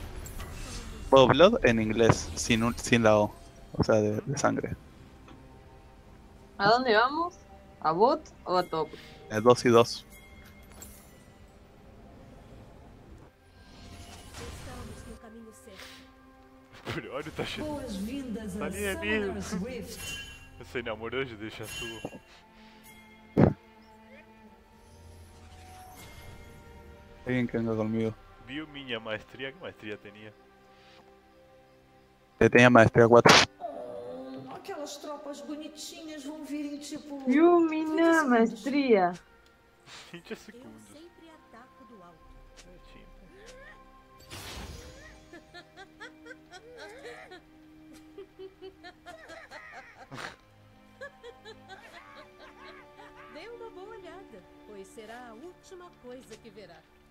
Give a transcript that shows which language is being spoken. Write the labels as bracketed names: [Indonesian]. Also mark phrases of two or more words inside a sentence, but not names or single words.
[Spanish] O Blood en inglés, sin la O. O sea, de sangre. ¿A dónde vamos? ¿A bot o a top? 2 y 2. [Portuguese] Estamos no caminho certo. [Spanish] Pero Aru está yendo. [Portuguese] Boas-vindas a [Spanish] Salí de Summoner's mí. Rift. Se enamoró de Yasuo. Alguien que venga conmigo. [Portuguese] Viu minha maestría. [Spanish] ¿Qué maestría tenía? Tenía maestría 4. [Portuguese] Oh, aquelas tropas bonitinhas vão vir em tipo. 30 Yumina segundos. [Spanish] maestría. [Portuguese] 20 Eu segundos. sempre ataco do alto. Dê uma boa olhada, pois será a última coisa que verá.